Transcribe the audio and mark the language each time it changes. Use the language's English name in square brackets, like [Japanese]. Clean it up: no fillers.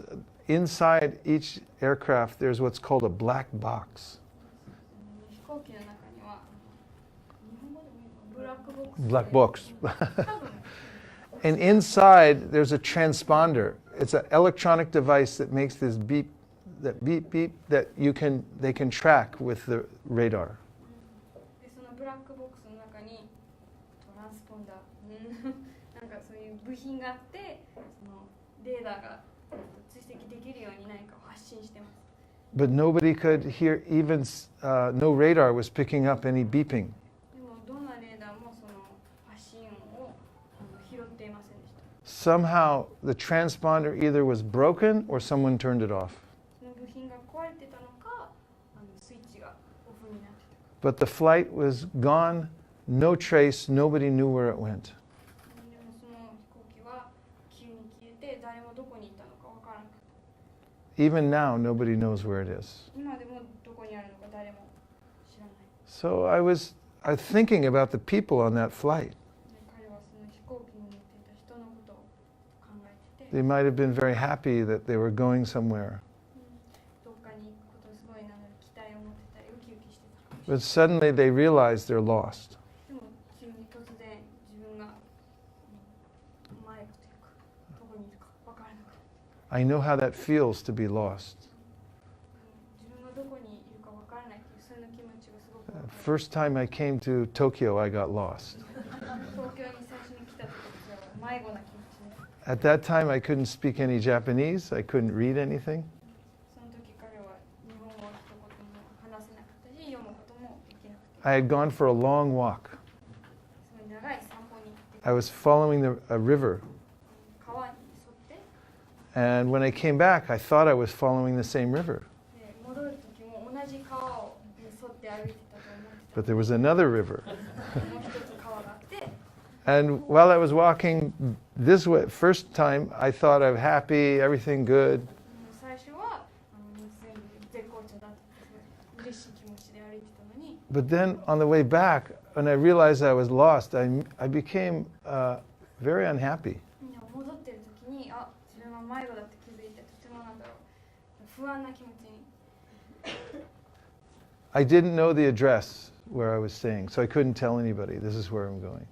[English] Because inside each aircraft, there's what's called a black box. [Japanese] 飛行機の中には日本語でもブラックボックス。 [English] Black box. And inside, there's a transponder. It's an electronic device that makes this beep, that they can track with the radar. [Japanese] でそのブラックボックスの中にトランスポンダーなんかそういう部品があってそのレーダーが追跡できるように何かを発信してます。 [English] But nobody could hear, even no radar was picking up any beeping. [Japanese] でもどんなレーダーもその発信音を拾っていませんでした。 [English] Somehow the transponder either was broken or someone turned it off. [Japanese] その部品が壊れてたのかスイッチがオフになってたか。 [English] But the flight was gone, no trace, nobody knew where it went. [Japanese] でもその飛行機は急に消えて誰もどこにいたのかわからなかった。 [English] Even now, nobody knows where it is. [Japanese] 今でもどこにあるのか誰も知らない。 [English] So I was thinking about the people on that flight. [Japanese] で彼はその飛行機に乗っていた人のことを考えてて、 [English] They might have been very happy that they were going somewhere. [Japanese] どっかに行くことすごいなので期待を持ってたりウキウキしてたかもしれない。 [English] But suddenly they realized they're lost. [Japanese] でも急に突然自分が迷子というかどこにいるかわからなくなった。 [English] I know how that feels to be lost. [Japanese] 自分がどこにいるかわからないというその気持ちがすごくわかる。 [English] First time I came to Tokyo, I got lost. [Japanese] 東京に最初に来た時は迷子な気持ちで、 [English] At that time, I couldn't speak any Japanese. I couldn't read anything. [Japanese] その時彼は日本語を一言も話せなかったし読むこともできなくて、 [English] I had gone for a long walk. [Japanese] すごい長い散歩に行って、 [English] I was following a river. [Japanese] 川に沿って、 [English] And when I came back, I thought I was following the same river. [Japanese] で戻る時も同じ川を沿って歩いてたと思ってた。 [English] But there was another river. [Japanese] もう一つ川があって、 [English] And while I was walking this way, first time, I thought I'm happy, everything good. [Japanese] 最初は全部絶好調だった嬉しい気持ちで歩いてたのに、 [English] But then on the way back, when I realized I was lost, I became very unhappy. [Japanese] 戻ってる時に自分は迷子だって気づいてとてもなんだろう不安な気持ちに。 [English] I didn't know the address where I was staying, so I couldn't tell anybody, this is where I'm going.